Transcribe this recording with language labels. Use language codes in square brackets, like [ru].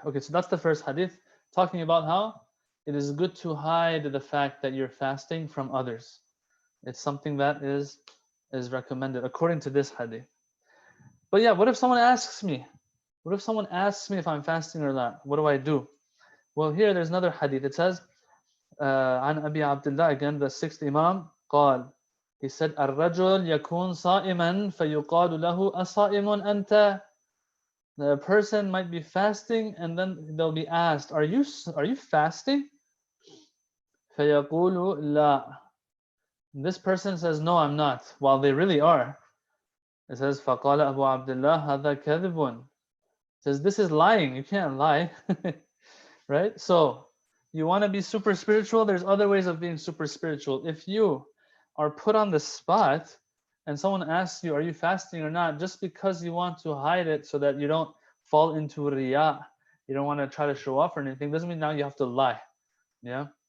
[en] Okay, so that's the first hadith, talking about how it is good to hide the fact that you're fasting from others. It's something that is recommended according to this hadith. But yeah, what if someone asks me? What if someone asks me if I'm fasting or not? What do I do? Well, here there's another hadith. It says, [ar] عن أبي عبد الله, [en] again the 6th Imam, [ar] قال, [en] he said, [ar] الرجل يكون صائما فيقال له أصائم أنت. [en] The person might be fasting, and then they'll be asked, are you fasting? [ar] فيقول لا. [en] This person says, no, I'm not, while they really are. It says, [ar] فقال أبو عبد الله هذا كذب. [en] It says, this is lying, you can't lie. Right? So you want to be super spiritual, there's other ways of being super spiritual. If you are put on the spot and someone asks you, are you fasting or not, just because you want to hide it so that you don't fall into riya, you don't want to try to show off or anything, doesn't mean now you have to lie. Yeah.